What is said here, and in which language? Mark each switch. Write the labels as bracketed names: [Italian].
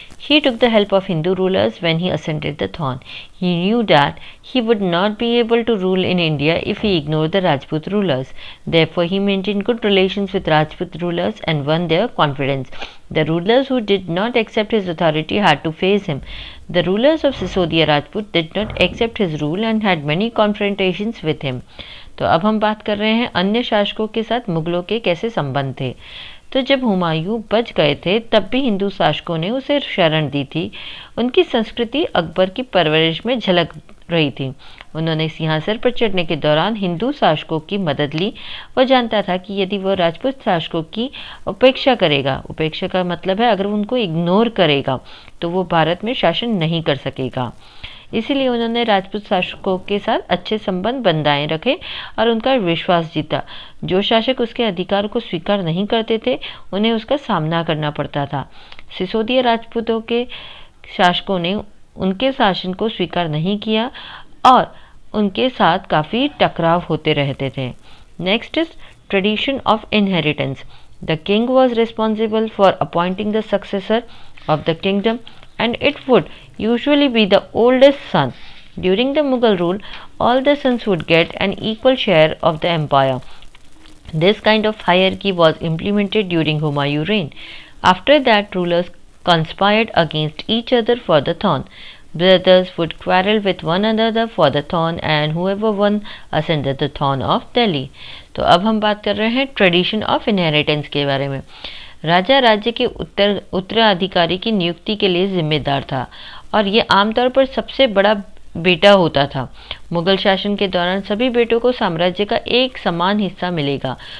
[English] He took the help of Hindu rulers when he ascended the throne. He knew that he would not be able to rule in India if he ignored the Rajput rulers. Therefore, he maintained good relations with Rajput rulers and won their confidence. The rulers who did not accept his authority had to face him. The rulers of Sisodiya Rajput did not accept his rule and had many confrontations with him. [Hindi] तो अब हम बात कर रहे हैं अन्य शासकों के साथ मुगलों के कैसे संबंध थे। तो जब हुमायूं बच गए थे तब भी हिंदू शासकों ने उसे शरण दी थी। उनकी संस्कृति अकबर की परवरिश में झलक रही थी। उन्होंने सिंहासन पर चढ़ने के दौरान हिंदू शासकों की मदद ली। वह जानता था कि यदि वह राजपूत शासकों की उपेक्षा करेगा, उपेक्षा का मतलब है अगर उनको इग्नोर करेगा तो वो भारत में शासन नहीं कर सकेगा। इसीलिए उन्होंने राजपूत शासकों के साथ अच्छे संबंध बनाए रखे और उनका विश्वास जीता। जो शासक उसके अधिकार को स्वीकार नहीं करते थे उन्हें उसका सामना करना पड़ता था। सिसोदिया राजपूतों के शासकों ने उनके शासन को स्वीकार नहीं किया और उनके साथ काफ़ी टकराव होते रहते थे। [English] Next is tradition of inheritance. The king was responsible for appointing the successor of the kingdom and it would usually be the oldest son. During the Mughal rule, all the sons would get an equal share of the empire. This kind of hierarchy was implemented during Humayun's reign. After that, rulers conspired against each other for the throne. Brothers would quarrel with one another for the throne and whoever won ascended the throne of Delhi. [Hindi] तो अब हम बात कर रहे हैं tradition of inheritance के बारे में। राजा राज्य के उत्तराधिकारी की नियुक्ति के लिए जिम्मेदार था और ये आमतौर पर सबसे बड़ा बेटा होता था। मुगल शासन के दौरान सभी बेटों को साम्राज्य का एक समान हिस्सा मिलेगा।